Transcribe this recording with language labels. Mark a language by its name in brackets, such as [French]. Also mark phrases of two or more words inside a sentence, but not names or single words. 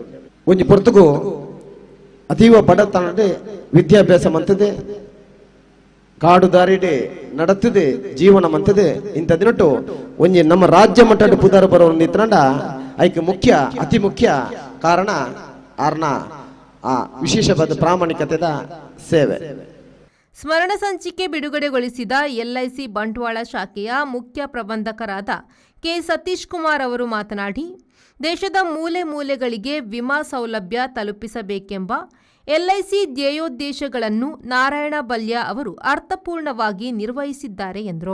[Tulu] ಒಂಜಿ ಪೊರ್ತುಗು ಅತೀವ ಬಡತನಡೆ ವಿದ್ಯಾಭ್ಯಾಸ ಮಂತದೆ, ಕಾಡು ದಾರಿಡೆ ನಡತದೆ, ಜೀವನ ಮಂತದೆ. ಇಂಥ ದಿನಟ್ಟು ಒಂಜಿ ನಮ್ಮ ರಾಜ್ಯ ಮಟ್ಟದ ಪುದಾರ ಬರೋ ನಿಂತ್ರಂಡ ಐಕೆ ಮುಖ್ಯ ಅತಿ ಮುಖ್ಯ ಕಾರಣ ಆರ್ನ ಆ ವಿಶೇಷವಾದ ಪ್ರಾಮಾಣಿಕತೆದ ಸೇವೆ. [Kannada] ಸ್ಮರಣ ಸಂಚಿಕೆ ಬಿಡುಗಡೆಗೊಳಿಸಿದ LIC ಬಂಟ್ವಾಳ ಶಾಖೆಯ ಮುಖ್ಯ ಪ್ರಬಂಧಕರಾದ ಕೆ ಸತೀಶ್ ಕುಮಾರ್ ಅವರು ಮಾತನಾಡಿ, ದೇಶದ ಮೂಲೆ ಮೂಲೆಗಳಿಗೆ ವಿಮಾ ಸೌಲಭ್ಯ ತಲುಪಿಸಬೇಕೆಂಬ LIC ಧ್ಯೇಯೋದ್ದೇಶಗಳನ್ನು ನಾರಾಯಣ ಬಲ್ಯ ಅವರು ಅರ್ಥಪೂರ್ಣವಾಗಿ ನಿರ್ವಹಿಸಿದ್ದಾರೆ ಎಂದರು.